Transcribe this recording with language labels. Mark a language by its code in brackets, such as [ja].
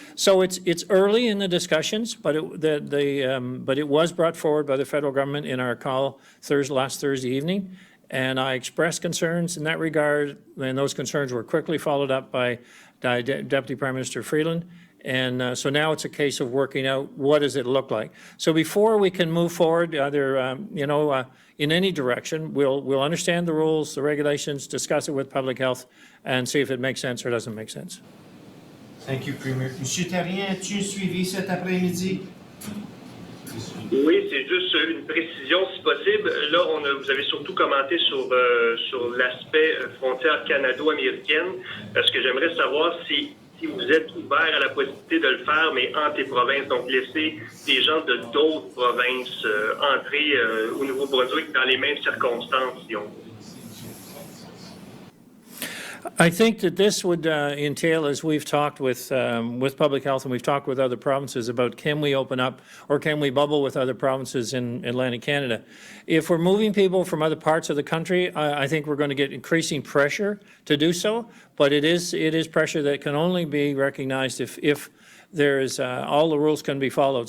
[en] So it's early in the discussions, but it was brought forward by the federal government in our call last Thursday evening, and I expressed concerns in that regard, and those concerns were quickly followed up by Deputy Prime Minister Freeland. And so now it's a case of working out what does it look like. So before we can move forward, either in any direction, we'll understand the rules, the regulations, discuss it with public health, and see if it makes sense or doesn't make sense. Thank you, Premier. [fr] Monsieur Terrien, as-tu suivi cet après-midi? Oui, c'est juste une précision si possible. Là, vous avez surtout commenté sur l'aspect frontière canado-américaine. Ce que j'aimerais savoir, si vous êtes ouvert à la possibilité de le faire, mais entre les provinces, donc laisser des gens de d'autres provinces entrer au Nouveau-Brunswick dans les mêmes circonstances, si on veut. [en] I think that this would entail, as we've talked with public health and we've talked with other provinces about, can we open up or can we bubble with other provinces in Atlantic Canada? If we're moving people from other parts of the country, I think we're going to get increasing pressure to do so, but it is pressure that can only be recognized if there is all the rules can be followed.